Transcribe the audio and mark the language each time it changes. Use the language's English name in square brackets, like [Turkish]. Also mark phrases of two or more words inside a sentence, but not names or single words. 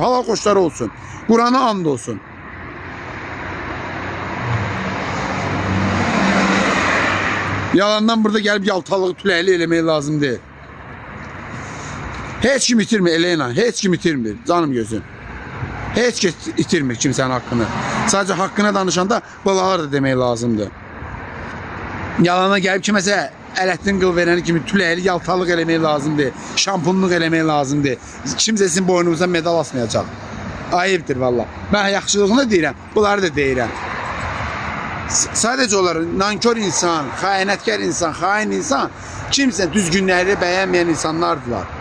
[Azerbaijani] Halal xoşları olsun. Qurana and olsun. Yalandan burada gəlib yaltalığı tüləkli eləmək lazım deyil. Heç kim itirmir Elena, heç kim itirmir canım gözüm. Heç kim itirmir [Turkish] kimsenin hakkını. [Azerbaijani] Sadece hakkına danışanda balalar da demək lazımdır. Yalana gəlib kiməsə Ələddin qıl verəni kimi tüləkli yaltalıq eləmək lazımdır. Şampunluq eləmək lazımdır. Kimsə sizin boynunuza medal asmayacaq. Ayıbdır valla. Mən yaxşılığını deyirəm, bunları da deyirəm. Sadece onlar nankör insan, xəyanətkar insan, xain insan, kimsə düzgünləri bəyənməyən insanlardılar.